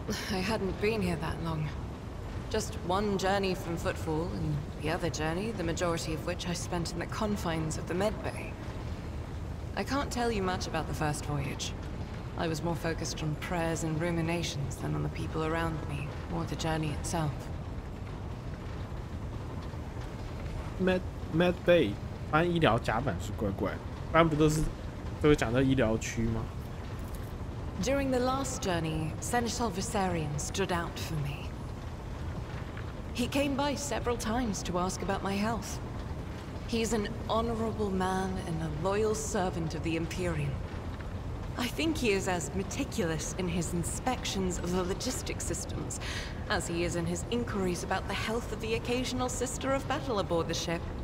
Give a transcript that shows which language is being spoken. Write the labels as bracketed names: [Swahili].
[English] I hadn't been here that long. Just one journey from Footfall, and the other journey, the majority of which I spent in the confines of the Medbay. I can't tell you much about the first voyage. I was more focused on prayers and ruminations than on the people around me, or the journey itself. [Chinese] Medbay 翻医疗甲板是怪怪的，一般不都是讲到医疗区吗？ [English] During the last journey, Seneschal Viserion stood out for me. He came by several times to ask about my health. He's an honorable man and a loyal servant of the Imperium. I think he is as meticulous in his inspections of the logistic systems as he is in his inquiries about the health of the occasional sister of battle aboard the ship.